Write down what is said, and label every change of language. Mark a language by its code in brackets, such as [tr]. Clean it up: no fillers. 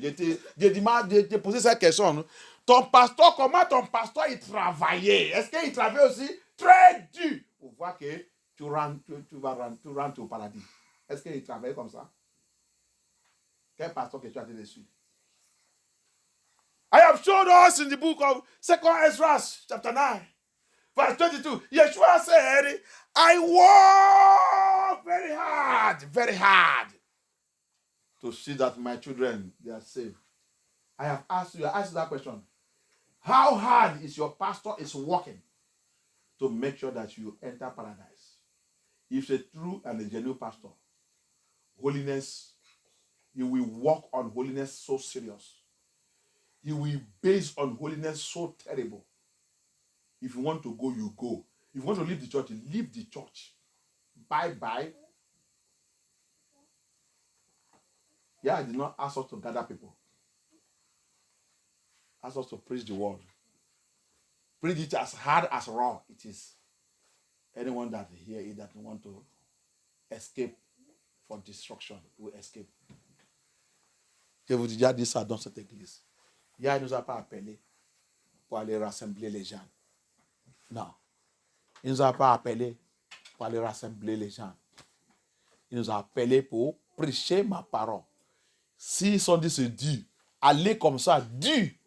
[fr] Je t'ai posé cette question. Ton pasteur, comment ton pasteur il travaillait? Est-ce qu'il travaillait aussi très dur pour voir que tu rentres au paradis? Est-ce qu'il travaillait comme ça? Quel pasteur que tu as été dessus? [en] I have shown us in the book of 2 Esdras, chapter 9, verse 22. Yeshua said, I work very hard to see that my children, they are saved. I asked you that question. How hard is your pastor is working to make sure that you enter paradise? If it's a true and a genuine pastor, holiness, he will work on holiness so serious. He will base on holiness so terrible. If you want to go, you go. If you want to leave the church, leave the church. Bye-bye. Yeah, I did not ask us to gather people. Ask us to preach the word. Preach it as hard as raw it is. Anyone that hear it that want to escape for destruction will escape. [fr] Je vous ai déjà dit ça dans cette église. Il ne nous a pas appelés pour aller rassembler les gens. Non. Il ne nous a pas appelés pour aller rassembler les gens. Il nous a appelés pour prêcher ma parole. S'ils sont dit c'est dur, aller comme ça, dur,